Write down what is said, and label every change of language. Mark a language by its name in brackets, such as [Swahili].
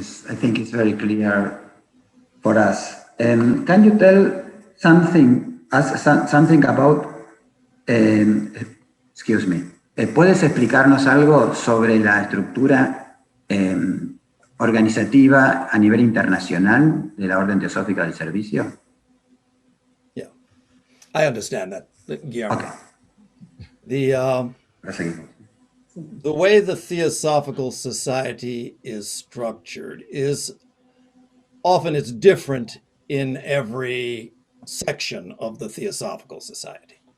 [English] I think it's very clear for us. Can you tell something about, excuse me, [Spanish] ¿puedes explicarnos algo sobre la estructura organizativa a nivel internacional de la Orden Teosófica del Servicio? [English] Yeah, I understand that, Guillermo. Okay. The way the Theosophical Society is structured is often it's different in every section of the Theosophical Society.